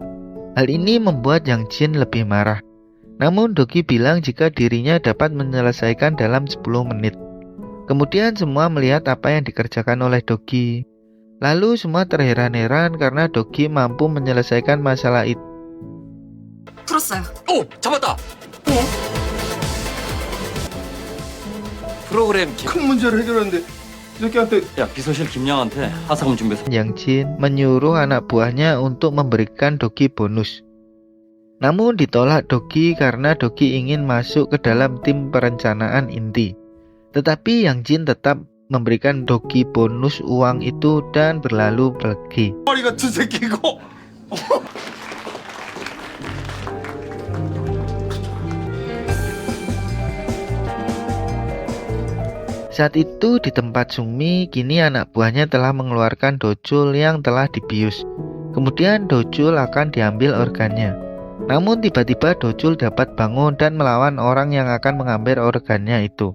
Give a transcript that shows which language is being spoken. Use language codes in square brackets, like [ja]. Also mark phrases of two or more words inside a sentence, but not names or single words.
[id] Hal ini membuat Yang Jin lebih marah. Namun Dogi bilang jika dirinya dapat menyelesaikan dalam 10 menit. Kemudian semua melihat apa yang dikerjakan oleh Dogi. Lalu semua terheran-heran karena Dogi mampu menyelesaikan masalah itu. [ko] 풀었어요. 오, 잡았다. 예? 프로그램 큰 문제를 해결하는데 이 새끼한테 야 비서실 김양한테 하사금 준비해서 [id] Yang Jin menyuruh anak buahnya untuk memberikan Dogi bonus. Namun ditolak Dogi karena Dogi ingin masuk ke dalam tim perencanaan inti. Tetapi Yang Jin tetap memberikan Dogi bonus uang itu dan berlalu pergi. [ko] 머리 같은 새끼고 [id] Saat itu di tempat Sungmi, kini anak buahnya telah mengeluarkan Dojul yang telah dibius. Kemudian Dojul akan diambil organnya. Namun tiba-tiba Dojul dapat bangun dan melawan orang yang akan mengambil organnya itu.